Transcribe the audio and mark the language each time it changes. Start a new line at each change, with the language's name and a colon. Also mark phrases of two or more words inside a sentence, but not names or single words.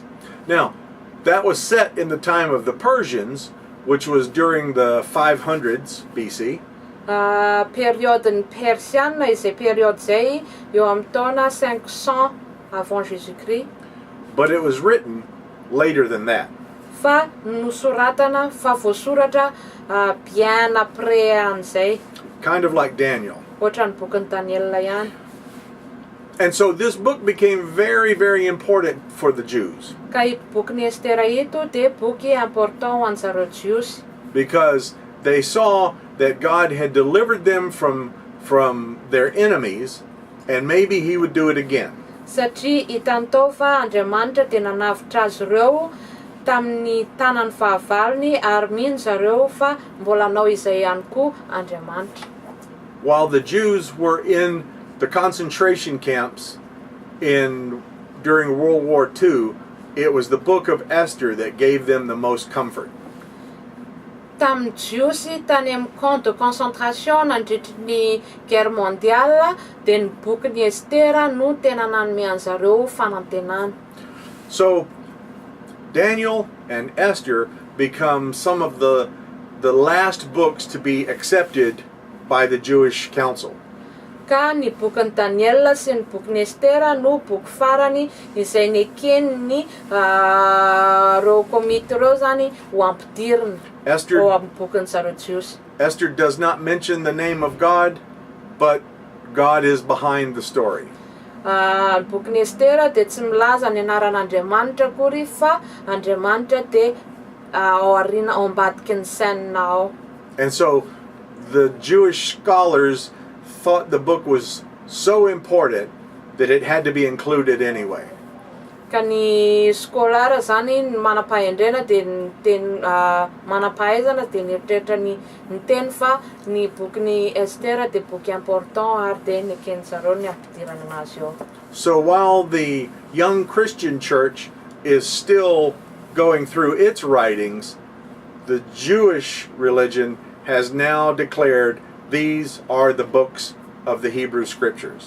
English: Now, that was set in the time of the Persians, which was during the 500s BC.
Malagasy: Periodin'ny Persianina izay periode zay eo amin'ny taona 500
French: avant Jésus-Christ.
English: But it was written later than that.
Malagasy: Fa nosoratana fa voasoratra
French: bien après
Malagasy: an'izay.
English: Kind of like Daniel.
Malagasy: Ohatran'ny bokin'ny Daniela ihany.
English: And so this book became very, very important for the Jews.
Malagasy: Ka ito bokin'ny Estera ito de boky important ho an'ny zareo Jiosy.
English: Because they saw that God had delivered them from their enemies, and maybe he would do it again.
Malagasy: Satria hitany tao fa Andriamanitra de nanavitra azy ireo tamin'ny tanany fahavalony ary mino zareo fa mbola hanao izay ihany koa Andriamanitra.
English: While the Jews were in the concentration camps during World War II, it was the book of Esther that gave them the most comfort.
Malagasy: Tamin'ny Jiosy tany amin'ny
French: camp de concentration
Malagasy: nandritry ny
French: guerre mondiale
Malagasy: de ny bokin'ny Estera no tena nanome an'zareo fanantenana.
English: So Daniel and Esther become some of the last books to be accepted by the Jewish council.
Malagasy: Ka ny bokin'ny Daniel sy ny bokin'ny Estera no boky farany izay neken'ny reo komity reo zany ho ampidirina ao amin'ny bokin'ny zareo Jiosy.
English: Esther does not mention the name of God, but God is behind the story.
Malagasy: Ny bokin'ny Estera de tsy milaza ny anaran'Andriamanitra akory fa Andriamanitra de ao aoriana ao ambadiky ny sainina ao.
English: And so the Jewish scholars thought the book was so important that it had to be included anyway.
Malagasy: Ka ny skolara zany manampahendrena de niteny manampahaizana de nieritreritra ny niteny fa ny bokin'ny Estera de boky important ary de nekeny zareo ny ampidirana anazy eo.
English: So while the young Christian church is still going through its writings, the Jewish religion has now declared these are the books of the Hebrew Scriptures.